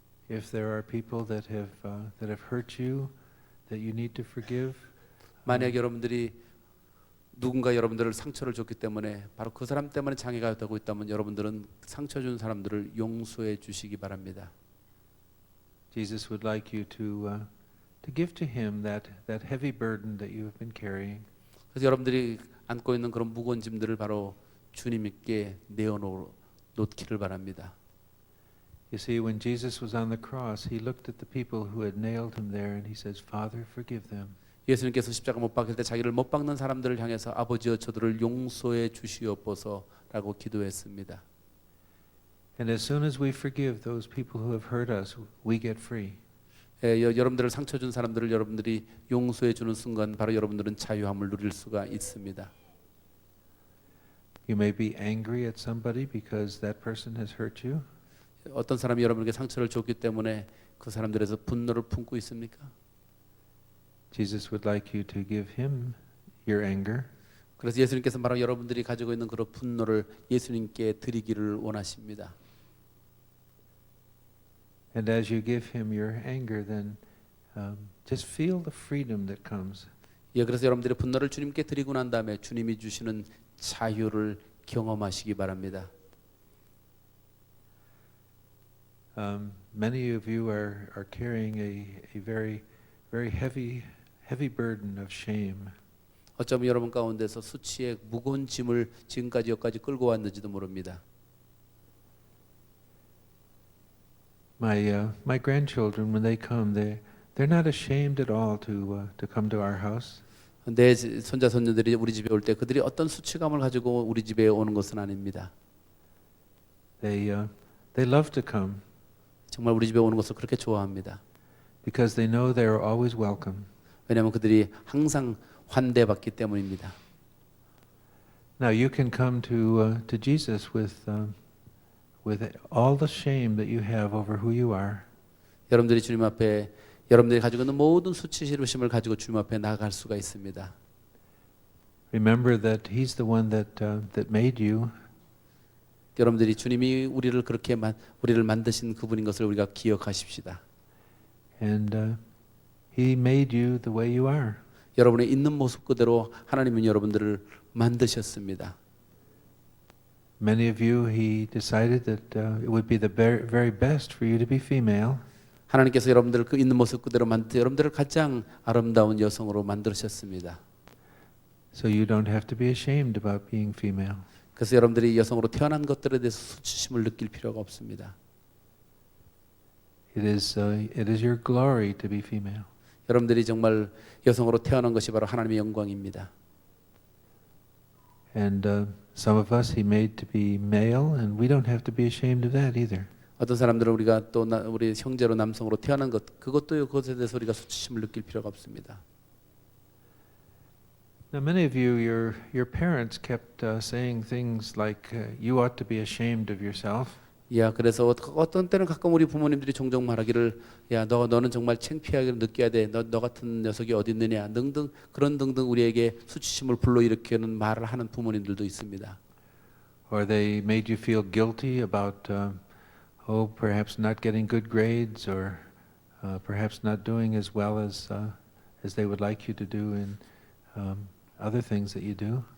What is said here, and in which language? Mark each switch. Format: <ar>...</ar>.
<en>If there are people that have hurt you, that you need to forgive.</en> <ko>만약 여러분들이 누군가 여러분들을 상처를 줬기 때문에 바로 그 사람 때문에 장애가 되고 있다면 여러분들은 상처 준 사람들을 용서해 주시기 바랍니다.</ko> <en>Jesus would like you to give to him that heavy burden that you have been carrying.</en> <ko>그래서 여러분들이 안고 있는 그런 무거운 짐들을 바로 주님께 내어놓기를 바랍니다.</ko> <en>You see, when Jesus was on the cross, he looked at the people who had nailed him there and he says, Father, forgive them.</en> <ko>예수님께서 십자가 못 박힐 때 자기를 못 박는 사람들을 향해서 아버지여 저들을 용서해 주시옵소서라고 기도했습니다.</ko> <en>And as soon as we forgive those people who have hurt us, we get free.</en> <ko>여러분들을 상처 준 사람들을 여러분들이 용서해 주는 순간 바로 여러분들은 자유함을 누릴 수가 있습니다.</ko> <en>You may be angry at somebody because that person has hurt you.</en> <ko>어떤 사람이 여러분에게 상처를 줬기 때문에 그 사람들에서 분노를 품고 있습니까?</ko> <en>Jesus would like you to give him your anger.</en> <ko>그래서 예수님께서 바로 여러분들이 가지고 있는 그런 분노를 예수님께 드리기를 원하십니다.</ko> <en>And as you give him your anger, then just feel the freedom that comes.</en> <ko>그래서 여러분들이 분노를 주님께 드리고 난 다음에 주님이 주시는 자유를 경험하시기 바랍니다.</ko> <en>Many of you are carrying a very heavy burden of shame.</en> <ko>어쩌면 여러분 가운데서 수치의 무거운 짐을 지금까지 여기까지 끌고 왔는지도 모릅니다.</ko> <en>My grandchildren, when they come, they're not ashamed at all to come to our house.</en> <ko>내 손자 손녀들이 우리 집에 올 때 그들이 어떤 수치감을 가지고 우리 집에 오는 것은 아닙니다.</ko> <en>They love to come</en> <ko>정말 우리 집에 오는 것을 그렇게 좋아합니다.</ko> <en>because they know they are always welcome.</en> <ko>왜냐하면 그들이 항상 환대받기 때문입니다.</ko> <en>Now you can come to Jesus with all the shame that you have over who you are.</en> <ko>여러분들이 주님 앞에 여러분들이 가지고 있는 모든 수치스러움을 가지고 주님 앞에 나아갈 수가 있습니다.</ko> <en>Remember that He's the one that made you.</en> <ko>여러분들이 주님이 우리를 그렇게 우리를 만드신 그분인 것을 우리가 기억하십시다.</ko> <en>And He made you the way you are.</en> <ko>여러분의 있는 모습 그대로 하나님은 여러분들을 만드셨습니다.</ko> <en>Many of you, He decided that it would be the very best for you to be female.</en> <ko>하나님께서 여러분들을 그 있는 모습 그대로 여러분들을 가장 아름다운 여성으로 만드셨습니다.</ko> <en>So you don't have to be ashamed about being female.</en> <ko>그래서 여러분들이 여성으로 태어난 것들에 대해서 수치심을 느낄 필요가 없습니다.</ko> <en>It is your glory to be female.</en> <ko>여러분들이 정말 여성으로 태어난 것이 바로 하나님의 영광입니다.</ko> <en>And some of us He made to be male, and we don't have to be ashamed of that either.</en> <ko>어떤 사람들은 우리가 또 우리 형제로 남성으로 태어난 것 그것에 대해서 우리가 수치심을 느낄 필요가 없습니다.</ko> <en>Now, many of you, your parents kept saying things like, "You ought to be ashamed of yourself."</en> <ko>야, 그래서 어떤 때는 가끔 우리 부모님들이 종종 말하기를 야, 너는 정말 창피하게 느껴야 돼. 너 같은 녀석이 어디 있느냐. 등등 그런 등등 우리에게 수치심을 불러일으키는 말을 하는 부모님들도 있습니다.</ko> <en>Or they made you feel guilty about, perhaps not getting good grades, or perhaps not doing as well as they would like you to do in other things that you do.</en>